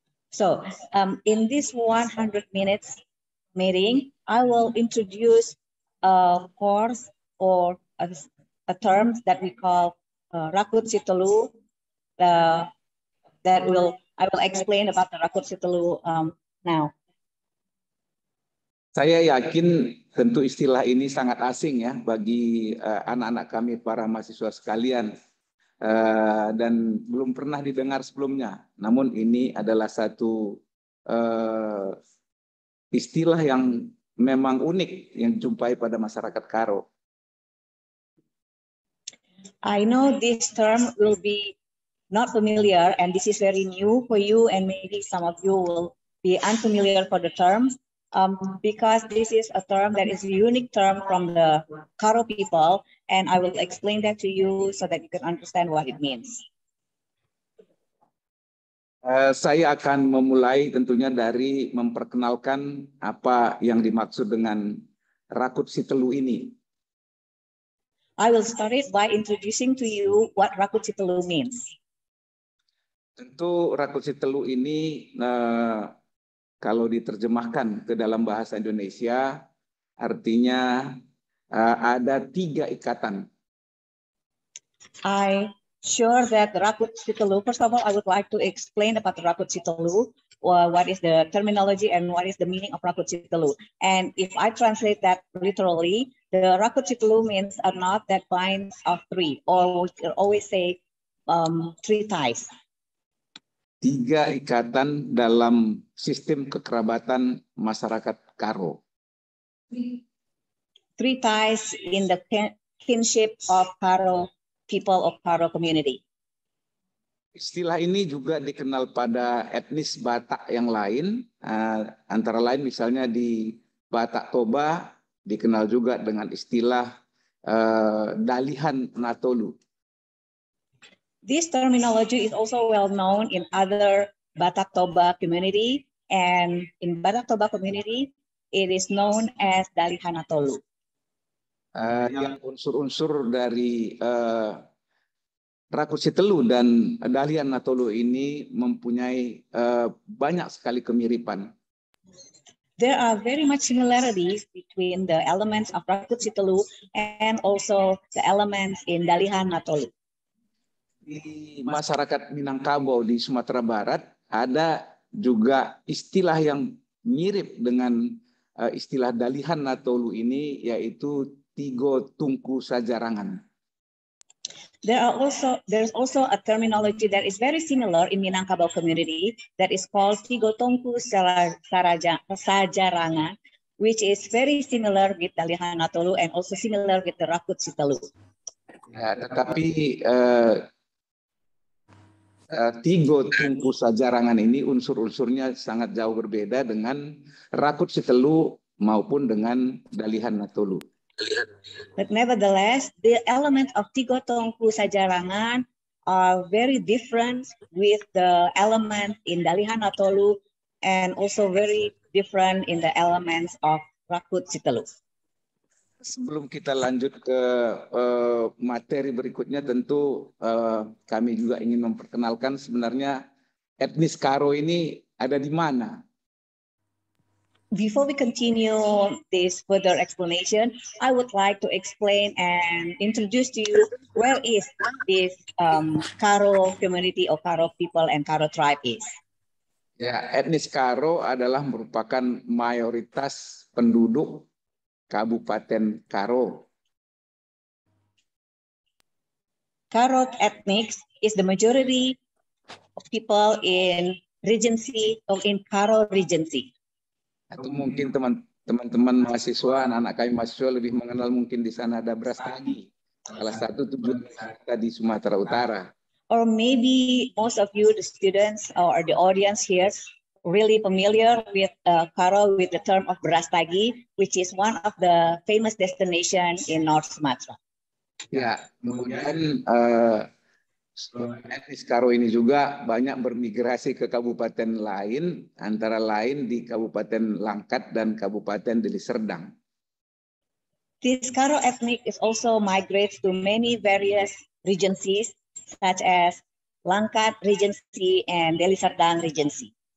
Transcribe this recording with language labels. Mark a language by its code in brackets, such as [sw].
[en] So, in this 100 minutes meeting, I will introduce a course or a term that we call Rakut Sitalu. I will explain about the Rakut Sitalu now. [id] Saya yakin tentu istilah ini sangat asing ya bagi anak-anak kami para mahasiswa sekalian dan belum pernah didengar sebelumnya. Namun ini adalah satu istilah yang memang unik yang dijumpai pada masyarakat Karo. [en] I know this term will be not familiar and this is very new for you and maybe some of you will be unfamiliar for the term because this is a term that is a unique term from the Karo people and I will explain that to you so that you can understand what it means. [id] Saya akan memulai tentunya dari memperkenalkan apa yang dimaksud dengan Rakut Sitalu ini. [en] I will start it by introducing to you what Rakut Sitalu means. [id] Tentu Rakut Sitalu ini kalau diterjemahkan ke dalam bahasa Indonesia artinya ada 3 ikatan. [en] I sure that the Rakut Sitalu, first of all, I would like to explain about the Rakut Sitalu, what is the terminology and what is the meaning of Rakut Sitalu. And if I translate that literally, the Rakut Sitalu means a knot that binds of 3, or we can always say 3 ties. [id] 3 ikatan dalam sistem kekerabatan masyarakat Karo. [en] 3 ties in the kinship of Karo people of Karo community. [id] Istilah ini juga dikenal pada etnis Batak yang lain, antara lain misalnya di Batak Toba dikenal juga dengan istilah Dalihan Natolu. [en] This terminology is also well known in other Batak Toba community, and in Batak Toba community, it is known as Dalihan Natolu. [id] Yang unsur-unsur dari Rakut Sitalu dan Dalihan Natolu ini mempunyai banyak sekali kemiripan. [en] There are very much similarities between the elements of Rakut Sitalu and also the elements in Dalihan Natolu. [id] Di masyarakat Minangkabau di Sumatera Barat ada juga istilah yang mirip dengan istilah Dalihan Natolu ini, yaitu Tigo Tungku Sajarangan. [en] There's also a terminology that is very similar in Minangkabau community that is called Tigo Tungku Sajarangan, which is very similar with Dalihan Natolu and also similar with the Rakut Sitalu. [id] Ya, tetapi Tigo Tungku Sajarangan ini unsur-unsurnya sangat jauh berbeda dengan Rakut Sitalu maupun dengan Dalihan Natolu. [en] But nevertheless, the elements of Tigo Tungku Sajarangan are very different with the elements in Dalihan Natolu and also very different in the elements of Rakut Sitalu. [id] Sebelum kita lanjut ke materi berikutnya, tentu kami juga ingin memperkenalkan sebenarnya etnis Karo ini ada di mana. [en] Before we continue this further explanation, I would like to explain and introduce to you where is this Karo community or Karo people and Karo tribe is. [id] Ya, etnis Karo adalah merupakan mayoritas penduduk Kabupaten Karo. [en] Karo ethnics is the majority of people in Regency or in Karo Regency. [id] Atau mungkin teman-teman mahasiswa, anak-anak kami mahasiswa lebih mengenal mungkin di sana ada Brastagi, salah satu tujuan kita di Sumatera Utara. [en] Or maybe most of you, the students or the audience here, really familiar with Karo with the term of Brastagi, which is one of the famous destinations in North Sumatra. [id] Ya, kemudian etnis Karo ini juga banyak bermigrasi ke kabupaten lain, antara lain di Kabupaten Langkat dan Kabupaten Deli Serdang. [en] This Karo ethnic is also migrates to many various regencies, such as Langkat Regency and Deli Serdang Regency.